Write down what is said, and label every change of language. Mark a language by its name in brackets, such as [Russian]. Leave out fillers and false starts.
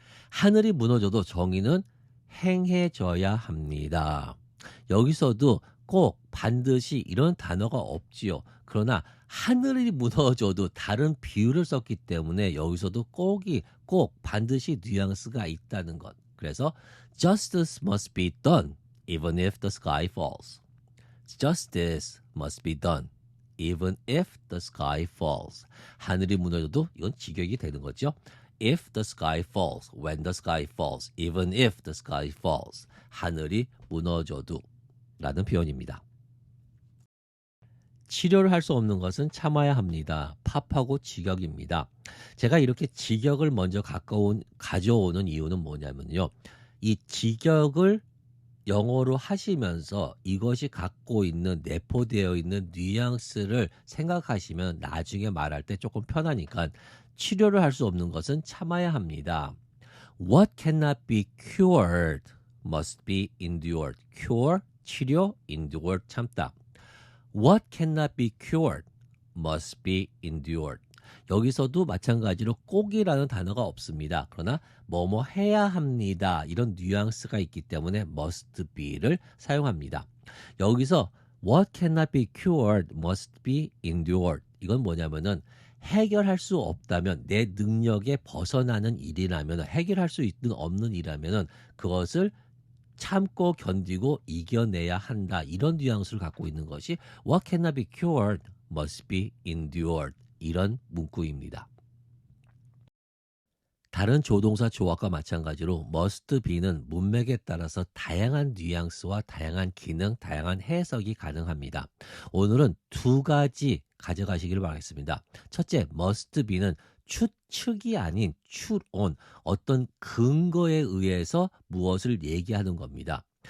[Korean] 하늘이 무너져도 정의는 행해져야 합니다. 여기서도 꼭 반드시 이런 단어가 없지요. 그러나 하늘이 무너져도 다른 비유를 썼기 때문에 여기서도 꼭 반드시 뉘앙스가 있다는 것. [English] 그래서 justice must be done even if the sky falls. Justice must be done even if the sky falls. [Korean] 하늘이 무너져도 이건 직역이 되는 거죠. [English] If the sky falls, when the sky falls, even if the sky falls. [Korean] 하늘이 무너져도 라는 표현입니다. 치료를 할 수 없는 것은 참아야 합니다. 팝하고 직역입니다. 제가 이렇게 직역을 먼저 가져오는 이유는 뭐냐면요. 이 직역을 영어로 하시면서 이것이 갖고 있는 내포되어 있는 뉘앙스를 생각하시면 나중에 말할 때 조금 편하니까 치료를 할 수 없는 것은 참아야 합니다. [English] What cannot be cured must be endured. Cure, 치료, endured, 참다. What cannot be cured must be endured. [Korean] 여기서도 마찬가지로 꼭이라는 단어가 없습니다. 그러나 뭐뭐 해야 합니다. 이런 뉘앙스가 있기 때문에 must be를 사용합니다. [English] 여기서 what cannot be cured must be endured. [Korean] 이건 뭐냐면은 해결할 수 없다면 내 능력에 벗어나는 일이라면 해결할 수 있는 없는 일이라면 그것을 참고 견디고 이겨내야 한다. 이런 뉘앙스를 갖고 있는 것이 [English] What cannot be cured must be endured. [Korean] 이런 문구입니다. 다른 조동사 조합과 마찬가지로 must be는 문맥에 따라서 다양한 뉘앙스와 다양한 기능, 다양한 해석이 가능합니다. 오늘은 두 가지 가져가시길 바라겠습니다. 첫째, must be는 추측이 아닌 추론, 어떤 근거에 의해서 무엇을 얘기하는 겁니다.